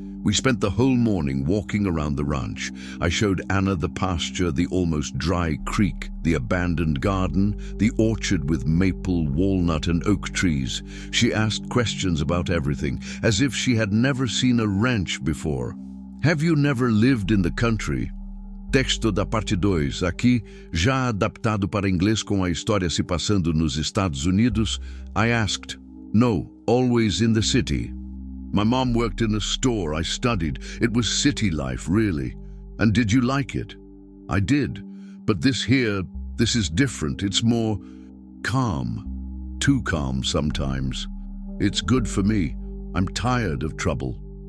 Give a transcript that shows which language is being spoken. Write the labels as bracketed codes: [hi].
[en] We spent the whole morning walking around the ranch. I showed Anna the pasture, the almost dry creek, the abandoned garden, the orchard with maple, walnut, and oak trees. She asked questions about everything, as if she had never seen a ranch before. Have you never lived in the country? [pt] Texto da parte 2, aqui, já adaptado para inglês com a história se passando nos Estados Unidos. [en] I asked, no, always in the city. My mom worked in a store. I studied. It was city life, really. And did you like it? I did. But this is different. It's more calm. Too calm sometimes. It's good for me. I'm tired of trouble.